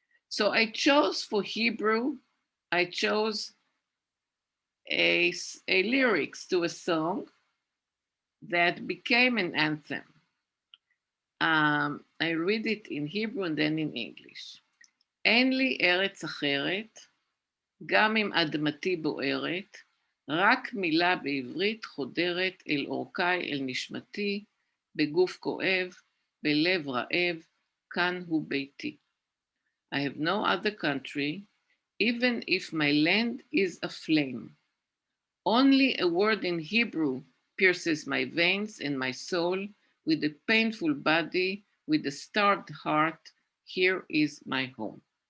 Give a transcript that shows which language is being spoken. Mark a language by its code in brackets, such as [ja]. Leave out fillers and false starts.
[en] So I chose for Hebrew, I chose a lyrics to a song that became an anthem. I read it in Hebrew and then in English. [he] אין לי ארץ אחרת, גם אם אדמתי בוערת, רק מילה בעברית חודרת אל אורכי, אל נשמתי, בגוף כואב, בלב רעב, כאן הוא ביתי. [en] I have no other country, even if my land is aflame. Only a word in Hebrew pierces my veins and my soul with a painful body, with a starved heart. Here is my home.